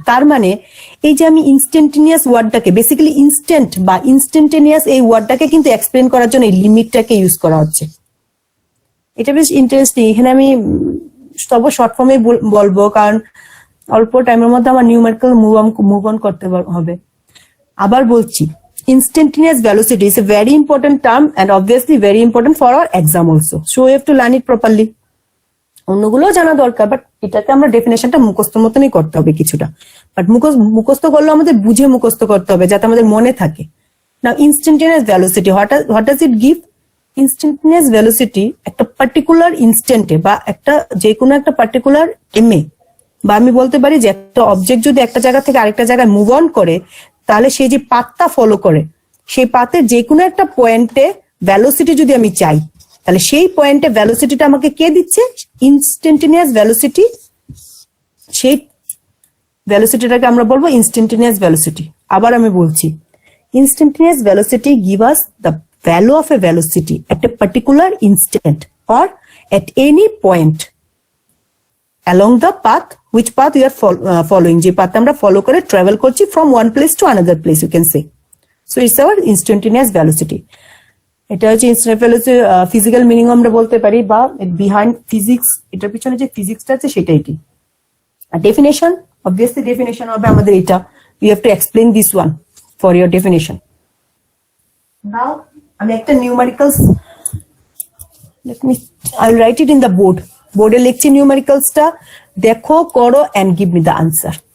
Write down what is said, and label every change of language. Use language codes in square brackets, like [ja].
[bn] তার মানে এই যে আমি ইনস্ট্যান্টেনিয়াস ওয়ার্ডটাকে, বেসিক্যালি ইনস্ট্যান্ট বা ইনস্ট্যান্টেনিয়াস এই ওয়ার্ডটাকে কিন্তু এক্সপ্লেন করার জন্য এই লিমিটটাকে ইউজ করা হচ্ছে। এটা বেশ ইন্টারেস্টিং। এখানে আমি সব শর্ট ফর্মে বলবো, কারণ অল্প টাইমের মধ্যে আমার নিউমেরিক্যাল মুভ অন করতে হবে। [en] আবার বলছি, instantaneous velocity is a very important term and obviously very important for our exam also, so we have to learn it properly. [bn] অন্যগুলো জানা দরকার, বাট এটাকে আমরা ডেফিনেশনটা মুখস্থ মতনই করতে হবে কিছুটা, বাট মুখস্থ করলে আমাদের বুঝে মুখস্থ করতে হবে যাতে আমাদের মনে থাকে। [en] Now instantaneous velocity, what does it give? [bn] Instantaneous velocity একটা পার্টিকুলার ইনস্ট্যান্টে বা একটা যে কোনো একটা পার্টিকুলার এমএ বা আমি বলতে পারি যে একটা অবজেক্ট যদি একটা জায়গা থেকে আরেকটা জায়গায় মুভ অন করে তাহলে সেই যে পাথটা ফলো করে সেই পাথের যে কোনো একটা পয়েন্টে ভেলোসিটি যদি আমি চাই তাহলে সেই পয়েন্টে ভেলোসিটিটা আমাকে কে দিচ্ছে? Instantaneous velocity. সেই ভেলোসিটিটাকে আমরা বলবো ইনস্ট্যান্টেনিয়াস ভেলোসিটি। [en] আবার আমি বলছি, instantaneous velocity give us the value of a velocity at a particular instant or at any point along the path which path we are following, [bn] যে path আমরা follow করে travel করছি [en] from one place to another place, you can say. So it's our instantaneous velocity. [bn] এটা হচ্ছে instant velocity physical meaning আমরা বলতে পারি বা বিহাইন্ড ফিজিক্স, এটার পিছনে যে ফিজিক্সটা আছে সেটাই কি। আর ডেফিনেশন, অবভিয়াসলি ডেফিনেশন হবে আমাদের এটা, [en] you have to explain this one for your definition. Now [bn] আমি একটা numericals, [en] I'll write it in the board. [bn] বোর্ডে লিখছি নিউমেরিক্যালসটা, দেখো করো [en] and give me the answer.